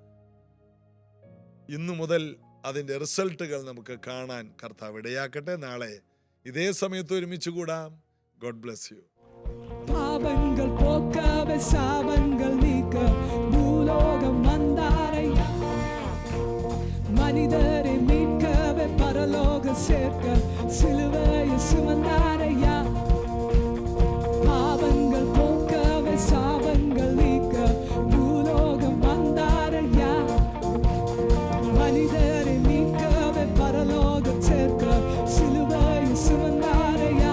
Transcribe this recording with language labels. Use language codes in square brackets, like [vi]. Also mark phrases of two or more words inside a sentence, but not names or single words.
[ml] ഇന്നു മുതൽ അതിൻ്റെ റിസൾട്ടുകൾ നമുക്ക് കാണാൻ കർത്താവ് ഇടയാക്കട്ടെ. നാളെ ഇതേ സമയത്ത് ഒരുമിച്ച് കൂടാം. [en] God bless you. [ta] பாவங்கள் போக்கவே சாபங்கள் நீக்க பூலோகம் வந்தாரையா, மனிதரை மீட்கவே பரலோக சேர்க்க சிலுவையை சுமந்தாரையா. பாவங்கள் போக்கவே சாபங்கள் நீக்க பூலோகம் வந்தாரையா, மனிதரை மீட்கவே பரலோகம் சேர்க்க சிலுவையை சுமந்தாரையா.